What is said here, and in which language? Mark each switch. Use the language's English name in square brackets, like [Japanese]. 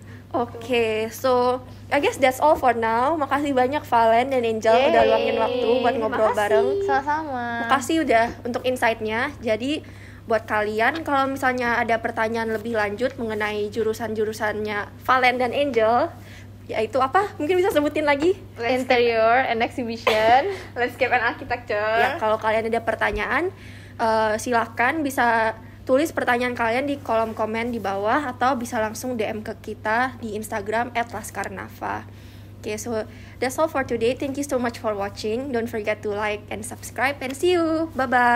[English] Oke, so I guess that's all for now. [Indonesian] Makasih banyak Valen dan Angel udah luangin waktu buat ngobrol bareng. Sama-sama. Makasih udah untuk insight-nya. Jadi buat kalian kalau misalnya ada pertanyaan lebih lanjut mengenai jurusan-jurusannya Valen dan Angel, yaitu apa? Mungkin bisa sebutin lagi? [English] Interior and exhibition, landscape and architecture. [Indonesian] Ya, kalau kalian ada pertanyaan, silahkan bisa tulis pertanyaan kalian di kolom komen di bawah atau bisa langsung DM ke kita di Instagram @laskarnafa. [English] Okay, so that's all for today. Thank you so much for watching. Don't forget to like and subscribe and see you. Bye-bye.